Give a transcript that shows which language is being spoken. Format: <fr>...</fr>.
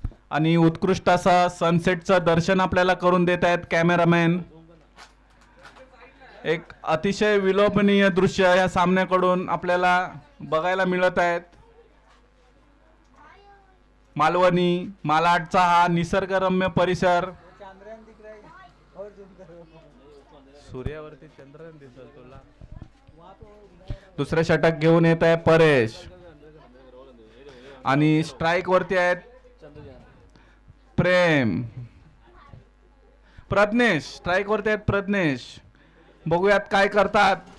<mr>आणि उत्कृष्ट असा सनसेटचं दर्शन आपल्याला करून देत आहेत कॅमेरामॅन. एक अतिशय विलोभनीय दृश्य या सामन्याकडून आपल्याला बघायला मिळत आहेत. मालवणी मालाडचा हा निसर्गरम्य परिसर.</mr> <hi>चांद्रयान दिख रहा है और जूम करो.</hi> <mr>सूर्यावरती चंद्रन दिसत तुला.</mr> <hi>वहां पे</hi> <mr>दुसरे षटक घेऊन येत आहे परेश आणि स्ट्राईक वरती आहेत प्रेम. प्रज्ञेश स्ट्राईक वरती आहेत प्रज्ञेश. बघूयात काय करतात.</mr>